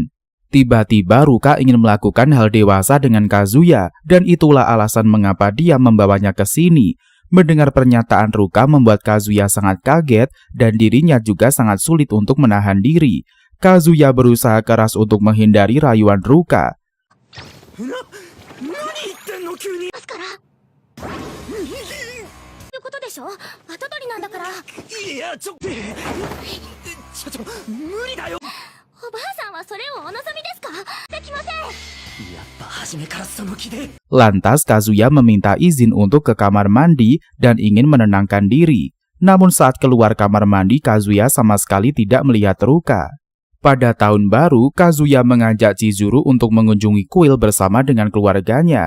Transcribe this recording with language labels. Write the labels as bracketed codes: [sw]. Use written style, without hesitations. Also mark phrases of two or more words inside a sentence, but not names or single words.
[id] Tiba-tiba Ruka ingin melakukan hal dewasa dengan Kazuya dan itulah alasan mengapa dia membawanya ke sini. Mendengar pernyataan Ruka membuat Kazuya sangat kaget dan dirinya juga sangat sulit untuk menahan diri. Kazuya berusaha keras untuk menghindari rayuan Ruka. [ja] 何言ってんの急に。ますからいうことでしょ。後取りなんだから。いやちょ無理だよ。おばあさんはそれをお望みですか。できません。やっぱ初めからその気で。 [id] Lantas Kazuya meminta izin untuk ke kamar mandi dan ingin menenangkan diri. Namun saat keluar kamar mandi, Kazuya sama sekali tidak melihat Ruka. Pada tahun baru, Kazuya mengajak Chizuru untuk mengunjungi kuil bersama dengan keluarganya.